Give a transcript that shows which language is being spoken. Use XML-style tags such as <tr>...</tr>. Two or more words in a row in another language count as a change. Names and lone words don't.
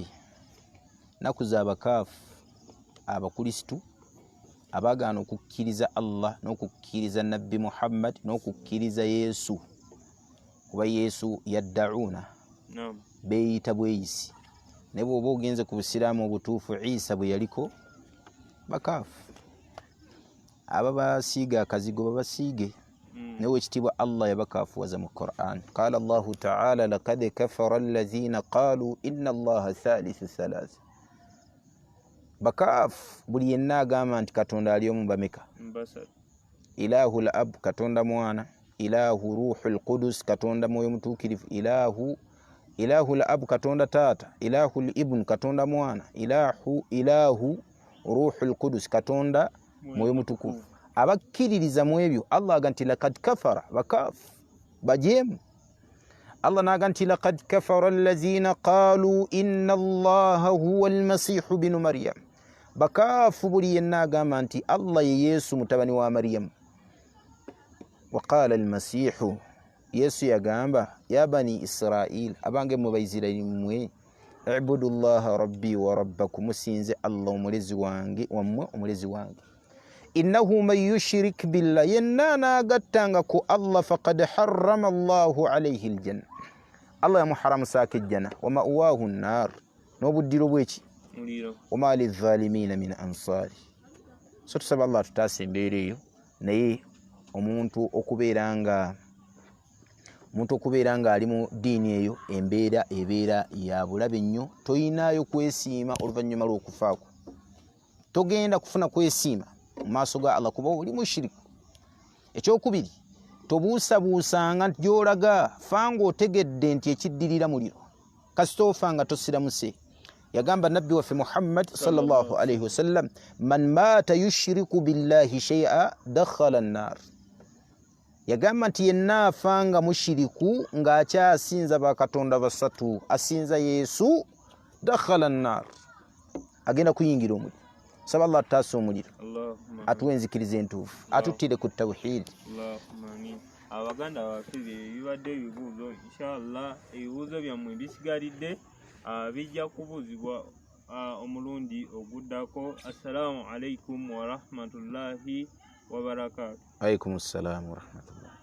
<lg>Nnaku z'abakaafu, abakrisitu abagaana okukkiriza Allah n'okukkiriza Nabbi Muhammad n'okukkiriza Yesu, kuba Yesu yadda'una, beeyita bweyisi. Ne bw'oba ogenze ku busiraamu obutuufu, Isa bwe yaliko, bakaafu. Aba basiiga akazigo babasiige. Newe ekitiibwa Allah yabakaafuwaza mu Qur'an.</lg> <ar>قال الله تعالى لقد كفر الذين قالوا إن الله ثالث ثلاثة.</ar> <lg>Bakaafu buli yenna agamba nti Katonda ali omu bameka.</lg> <ar>إله الأب,</ar> <lg>Katonda mwana.</lg> <ar>إله روح القدس,</ar> <lg>Katonda mwoyo mutuukirivu.</lg> <ar>إله الأب,</ar> <lg>Katonda taata.</lg> <ar>إله الابن,</ar> <lg>Katonda mwana.</lg> <ar>إله روح القدس,</ar> <lg>Katonda mwoyo mutukufu. Abakkiririza mu ebyo Allah aga nti</lg> <ar>لقد كفر,</ar> <lg>bakaafu bajeemu.</lg> <ar>Allah</ar> <lg>naga nti</lg> <ar>لقد كفر الذين قالوا إن الله هو المسيح ابن مريم.</ar> <lg>Bakaafu buli yenna agamba nti Allah ye Yesu mutabani wa Maryam.</lg> <ar>وقال المسيح,</ar> <lg>Yesu yagamba</lg> <ar>يا بني إسرائيل,</ar> <lg>abange mu Baisiraili mmwe,</lg> <ar>اعبدوا الله ربي وربكم,</ar> <lg>musinze Allah omulezi wange wammwe omulezi wange.</lg> <ar>إنه من يشرك بالله,</ar> <lg>yenna nagattanga ku Allah</lg> <ar>فقد حرم الله عليه الجنة,</ar> <lg>Allah yamuharamu saaka ejjana,</lg> <ar>ومأواه النار,</ar> <lg>n'obuddiro bweki muliro,</lg> <ar>وما للظالمين من أنصار.</ar> <lg>So tusaba Allah tutaase embeera eyo, naye omuntu okubeera nga ali mu diini eyo, embeera ebeera ya bulabe nnyo. Toyinaayo kwesiima oluvannyuma lw'okufaako, togenda kufuna kwesiima mu maaso ga Allah kuba oli mushiriku. Ekyokubiri, tobuusabuusanga nti gy'olaga fanga otegedde nti ekiddirira muliro, kasita ofanga tosiramuse. Yagamba Nabbi waffe</lg> <ar>Muhammad صلى الله عليه وسلم, من مات يشرك بالله شيئا دخل النار.</ar> <lg>Yagamba nti yenna afanga mushiriku ng'akyasinza bakatonda basatu, asinza Yesu,</lg> <ar>دخل النار,</ar> <lg>agenda kuyingira omuliro. Saba Allah tutaase omuliro, atuwe enzikiriza entuufu, atuttire ku tawhid.</lg> <ar>اللهم آمين.</ar> <lg>Abaganda baffe bibadde ebibuuzo, inshallah ebibuuzo byammwe bisigalidde bijja kubuuzibwa omulundi oguddako.</lg> <ar>السلام عليكم ورحمة الله وبركاته. عليكم السلام ورحمة الله.</ar>